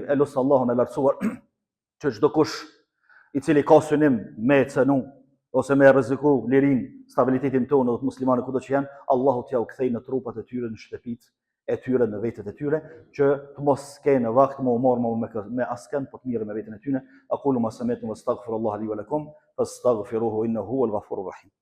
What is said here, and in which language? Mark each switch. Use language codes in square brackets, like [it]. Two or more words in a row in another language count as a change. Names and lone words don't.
[sq] Elus Allahun e lartësuar që çdo kush i cili ka synim me cenu ose me rreziku lirinë, stabilitetin tonë dhe të muslimanëve kudo që janë, Allahu t'ja u kthej në trupat e tyre, në shtëpitë e tyre, në vetët e tyre, që të mos kenë vakt më u marr me askën, po të mirë me veten e tyre. [ar] أقول ما سمعتم وأستغفر الله لي ولكم فاستغفروه إنه هو الغفور الرحيم.